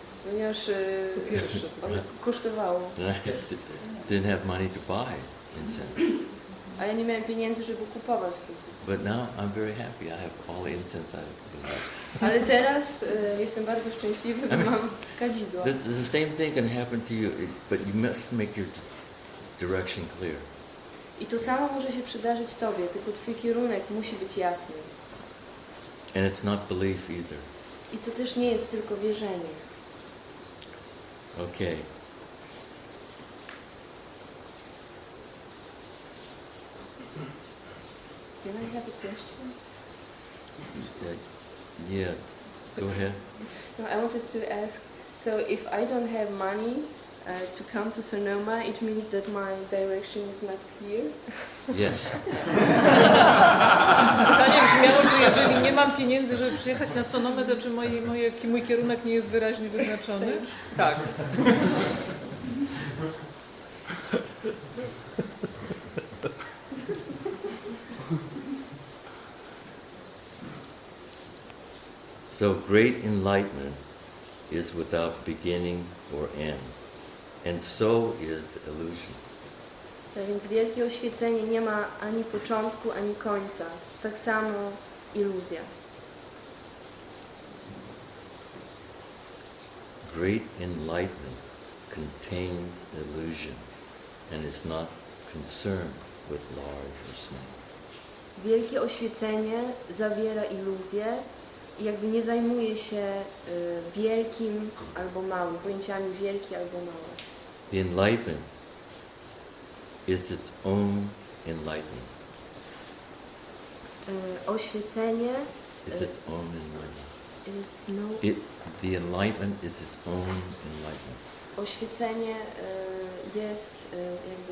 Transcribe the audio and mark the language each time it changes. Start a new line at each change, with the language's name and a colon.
Polish: Ponieważ ono kosztowało,
English: and I didn't have money to buy incense.
Polish: a ja nie miałem pieniędzy, żeby kupować kadzidło.
English: But now I'm very happy. I have all the incense I have.
Polish: Ale teraz jestem bardzo szczęśliwy, bo mam kadzidło.
English: The same thing can happen to you, but you must make your direction clear.
Polish: I to samo może się przydarzyć Tobie, tylko Twój kierunek musi być jasny.
English: And it's not belief either.
Polish: I to też nie jest tylko wierzenie.
English: Okay. Can I have a question? Yeah, go ahead. No, I wanted to ask, so if I don't have money to come to Sonoma, it means that my direction is not clear? Yes.
Polish: Pytanie brzmiało, że jeżeli nie mam pieniędzy, żeby przyjechać na Sonomę, to czy mój kierunek nie jest wyraźnie wyznaczony? Tak.
English: So great enlightenment is without beginning or end, and so is illusion.
Polish: Tak więc wielkie oświecenie nie ma ani początku, ani końca. Tak samo iluzja.
English: Great enlightenment contains illusion and is not concerned with large or small.
Polish: Wielkie oświecenie zawiera iluzję i jakby nie zajmuje się wielkim albo małym, pojęciami wielki albo mały.
English: The enlightenment is its own enlightenment.
Polish: Oświecenie
English: It's its own enlightenment. The enlightenment is its own enlightenment.
Polish: Oświecenie jest jakby